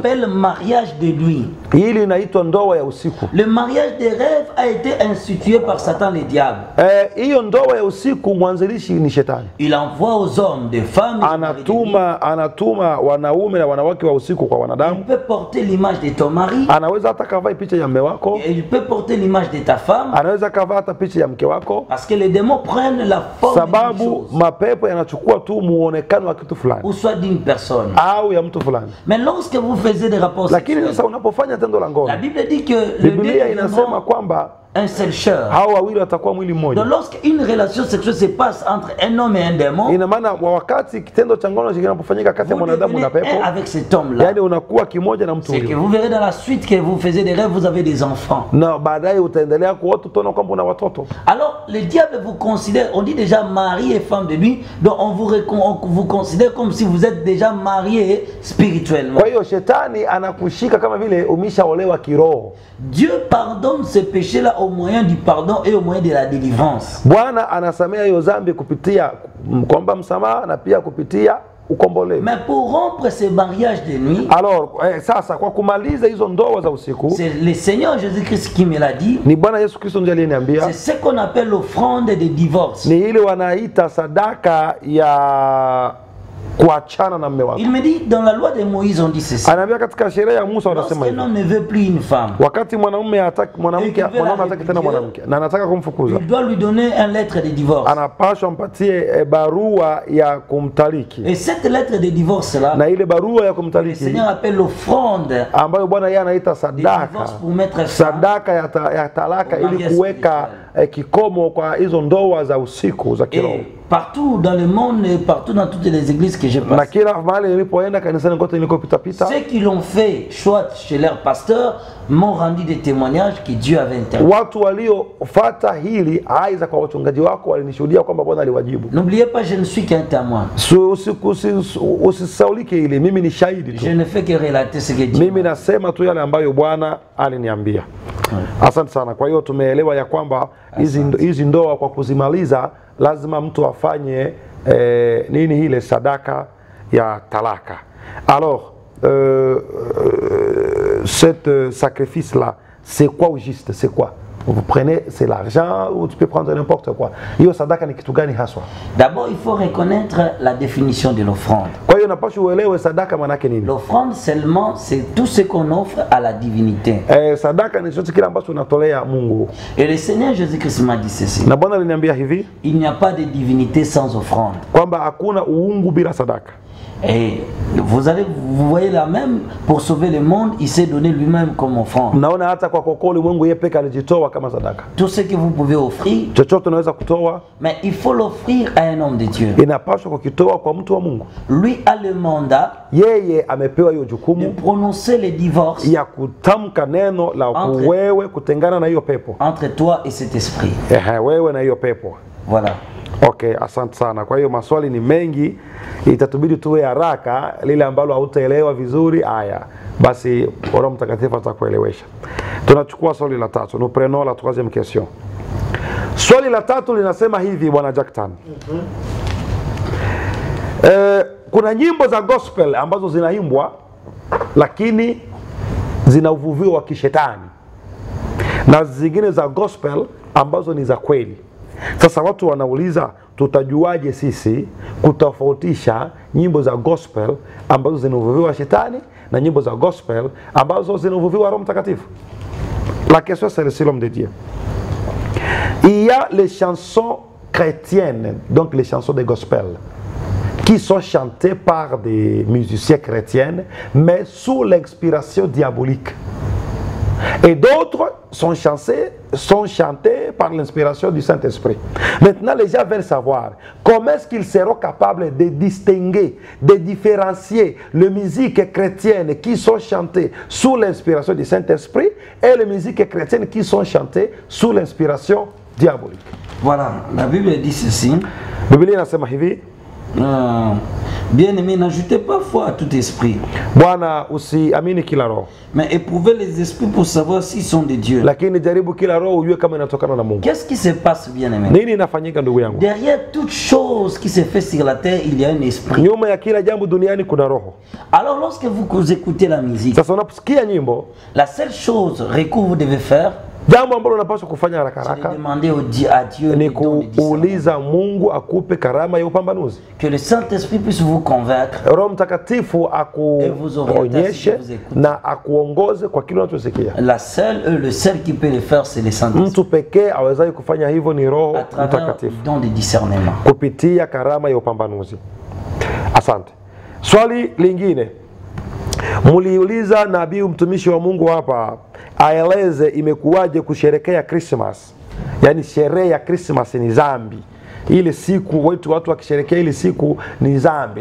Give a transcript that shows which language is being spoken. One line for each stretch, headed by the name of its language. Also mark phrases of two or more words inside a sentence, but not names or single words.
French: l'appelle mariage de nuit.
Swahili: Hili inaitwa ndoa ya usiku.
French: Le mariage des rêves a été institué par Satan le diable.
Swahili: Hiyo ndoa ya usiku mwanzilishi ni shetani.
French: Il envoie aux hommes des femmes.
Swahili: Anatuma wanaume na wanawake wa usiku kwa
French: Il
Swahili: wanadamu.
French: peut porter l'image de ton mari.
Swahili: Anaweza hata kavaa picha ya mume wako.
French: Et il peut porter l'image de ta femme.
Swahili: Anaweza kavaa hata picha ya mke wako.
French: Parce que les démons prennent la forme d'une
Swahili: Sababu
French: chose.
Swahili: mapepo yanachukua tu muonekano wa kitu fulani
French: Ou soit d'une personne.
Swahili: au ya mtu fulani.
French: Mais lorsque vous faisiez des rapports
Swahili: Lakini
French: sexuels,
Swahili: sasa unapofanya tendo la ngono,
French: la Bible dit que le deux
Swahili: Biblia inasema
French: deviendront
Swahili: kwamba
French: un seul chair.
Swahili: hao wawili watakuwa mwili mmoja.
French: Donc lorsqu'une relation sexuelle se passe entre un homme et un démon,
Swahili: Ina maana wakati kitendo cha ngono kinapofanyika kati ya
French: vous
Swahili: mwanadamu
French: devenez
Swahili: na pepo,
French: un avec cet homme-là.
Swahili: yani unakuwa kimoja na mtu
French: C'est que
Swahili: huyo.
French: vous verrez dans la suite que vous faisiez des rêves, vous avez des enfants.
Swahili: Na baadaye utaendelea kuota utaona kwamba una watoto.
French: Alors le diable vous considère, on dit déjà mari et femme de lui, donc on vous considère comme si vous êtes déjà marié spirituellement.
Swahili: Kwa hiyo shetani anakushika kama vile umeshaolewa kiroho.
French: Dieu pardonne ce péché-là au moyen du pardon et au moyen de la délivrance.
Swahili: Bwana anasamea hiyo dhambi kupitia kuomba msamaha na pia kupitia ukombolevu.
French: Mais pour rompre ces mariages de nuit,
Swahili: Alors sasa kwa kumaliza hizo ndoa za usiku,
French: c'est le Seigneur Jésus-Christ qui me l'a dit.
Swahili: ni Bwana Yesu Kristo ndiye aliyeniambia,
French: C'est ce qu'on appelle l'offrande de divorce.
Swahili: ni ile wanaita sadaka ya kuachana na mume wako.
French: Il me dit, dans la loi de Moïse, on dit ceci.
Swahili: Anaambia katika sheria ya Musa wanasema
French: Lorsqu'un
Swahili: hivi.
French: homme ne veut plus une femme,
Swahili: Wakati mwanamume hataki mwanamke, mwanamume hataki tena mwanamke na anataka kumfukuza,
French: il doit lui donner une lettre de divorce.
Swahili: anapaswa mpatie barua ya kumtaliki.
French: Et cette lettre de divorce là,
Swahili: Na ile barua ya
French: le
Swahili: kumtaliki
French: Seigneur appelle l'offrande
Swahili: ambayo Bwana yeye anaita
French: de
Swahili: sadaka,
French: divorce pour mettre fin.
Swahili: sadaka ya talaka
French: Au
Swahili: ili
French: mariage
Swahili: kuweka kikomo kwa hizo ndoa za usiku za kiroho.
French: Et partout dans le monde et partout dans toutes les églises que j'ai
Swahili: Na
French: passées,
Swahili: kila mahali nilipoenda kanisani kote nilikopita pita,
French: ceux qui l'ont fait choix chez leur pasteur m'ont rendu des témoignages que Dieu avait intervenu.
Swahili: watu waliofuata hili aiza kwa wachungaji wako walinishuhudia kwamba Bwana aliwajibu.
French: N'oubliez pas, je ne suis qu'un témoin.
Swahili: Usisaulike hili, mimi ni shahidi tu.
French: Je ne fais que relater ce que Dieu
Swahili: Mimi nasema tu yale ambayo Bwana aliniambia. Asante sana. Kwa hiyo tumeelewa ya kwamba hizi ndoa kwa kuzimaliza lazima mtu afanye nini ile sadaka ya talaka.
French: Alors cet sacrifice là, c'est quoi au juste? C'est quoi? Vous prenez, c'est l'argent ou tu peux prendre n'importe quoi.
Swahili: Hiyo sadaka ni kitu gani haswa?
French: D'abord, il faut reconnaître la définition de l'offrande.
Swahili: Kwa hiyo napaswa uelewe sadaka maana yake nini.
French: L'offrande seulement, c'est tout ce qu'on offre à la divinité.
Swahili: Sadaka ni chochote kile ambacho unatolea Mungu.
French: Et le Seigneur Jésus-Christ m'a dit ceci.
Swahili: Na Bwana aliniambia hivi,
French: il n'y a pas de divinité sans offrande.
Swahili: Kwamba hakuna uungu bila sadaka.
French: Et vous voyez là même, pour sauver le monde, il s'est donné lui-même comme offrande.
Swahili: Naona hata kwa kokoli Mungu yeye peke alijitoa kama sadaka.
French: Tout ce que vous pouvez offrir,
Swahili: chochote unaweza kutoa,
French: mais il faut l'offrir à un homme de Dieu.
Swahili: Inapaswa kukitoa kwa mtu wa Mungu.
French: Lui a le mandat,
Swahili: yeye amepewa hiyo jukumu,
French: de prononcer le divorce
Swahili: ya kutamka neno la wewe kutengana na hiyo pepo.
French: Entre toi et cet esprit.
Swahili: Wewe na hiyo pepo.
French: Voilà.
Swahili: Okay, asante sana. Kwa hiyo maswali ni mengi, itatubidi tuwe haraka, lile ambalo hautaelewa vizuri haya basi Roho Mtakatifu atakuelewesha. Tunachukua swali la tatu.
French: Nous prenons la troisième question.
Swahili: Swali la tatu linasema hivi, bwana Jackton. Kuna nyimbo za gospel ambazo zinaimbwa lakini zina uvuvio wa kishetani, na zingine za gospel ambazo ni za kweli. Sasa watu wanauliza, tutajuaje sisi kutofautisha nyimbo za gospel ambazo zina uvuvio wa shetani na nyimbo za gospel ambazo zina uvuvio wa Roho Mtakatifu?
French: La question c'est le l'homme de Dieu. Il y a les chansons chrétiennes, donc les chansons de gospel, qui sont chantées par des musiciens chrétiens, mais sous l'inspiration diabolique. Et d'autres sont chantés par l'inspiration du Saint-Esprit. Maintenant, les gens veulent savoir comment est-ce qu'ils seront capables de distinguer, de différencier les musiques chrétiennes qui sont chantées sous l'inspiration du Saint-Esprit et les musiques chrétiennes qui sont chantées sous l'inspiration diabolique. Voilà, la Bible dit ceci.
Swahili: Biblia inasema hivi.
French: Bien-aimé, n'ajoutez pas foi à tout esprit.
Swahili: Bwana usiamini kila roho.
French: Mais éprouvez les esprits pour savoir s'ils sont de Dieu.
Swahili: Lakini jaribu kila roho ujue kama inatokana na Mungu.
French: Qu'est-ce qui se passe, bien-aimé?
Swahili: Nini inafanyika ndugu yangu?
French: Derrière toute chose qui se fait sur la terre, il y a un esprit.
Swahili: Nyuma ya kila jambo duniani kuna roho.
French: Alors lorsque vous écoutez la musique,
Swahili: sasa unaposikia nyimbo,
French: la seule chose que vous devez faire,
Swahili: jambo ambalo unapaswa kufanya haraka haraka,
French: demander à Dieu
Swahili: ni kuuliza Mungu akupe karama ya upambanuzi.
French: Que le Saint-Esprit puisse vous convaincre.
Swahili: Roho Mtakatifu akuonyeshe na akuongoze kwa kile unachosikia.
French: Le seul qui peut le faire, c'est le Saint-Esprit.
Swahili: Mtu pekee awezaye kufanya hivyo ni Roho Mtakatifu,
French: don de discernement,
Swahili: kupitia karama ya upambanuzi. Asante. Swali lingine, muliuliza nabii mtumishi wa Mungu hapa aeleze imekuwaje kusherekea Christmas. Yani sherehe ya Christmas ni dhambi. Ile siku watu wakisherekea ile siku ni dhambi.